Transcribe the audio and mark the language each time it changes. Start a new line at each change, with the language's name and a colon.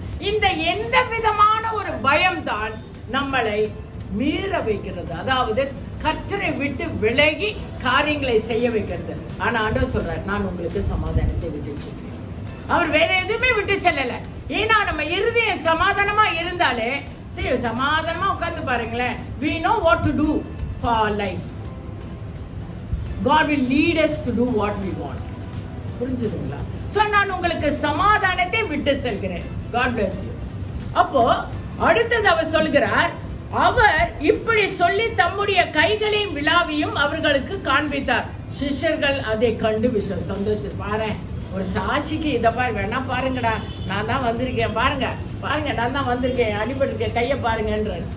Tamil: இந்த எந்த விதமான ஒரு பயம் தான் நம்மளை மீற வைக்கிறது, அதாவது கர்த்தரை விட்டு விலகி காரியங்களை செய்ய வைக்கிறது. ஆனா ஆண்டவர் சொல்றார், நான் உங்களுக்கு சமாதானத்தை விட்டு செல்கிறேன். அவர் வேற எதுவுமே விட்டு செல்லல. ஏன்னா நம்ம இருதயம் சமாதானமா இருந்தாலே, சரி சமாதானமா உட்கார்ந்து பாருங்களேன்,
English: we know what to do for our life. God will lead us to do what we want.
Tamil: புரிஞ்சுதுங்களா? சோ நான் உங்களுக்கு சமாதானத்தை விட்டு செல்கிறேன்.
English: God bless you.
Tamil: அப்போ அடுத்தது அவர் சொல்கிறார், அவர் இப்படி சொல்லி தம்முடைய கைகளையும் விலாவியும் அவர்களுக்கு காண்பித்தார். சிஷ்யர்கள் அதை கண்டு சந்தோஷம். பாரு, ஒரு சாட்சிக்கு இதை பாரு, வேணா பாருங்கடா, நான் தான் வந்திருக்கேன், பாருங்க நான் தான் வந்திருக்கேன், அடிபட்டிருக்கேன், கைய பாருங்கன்ற.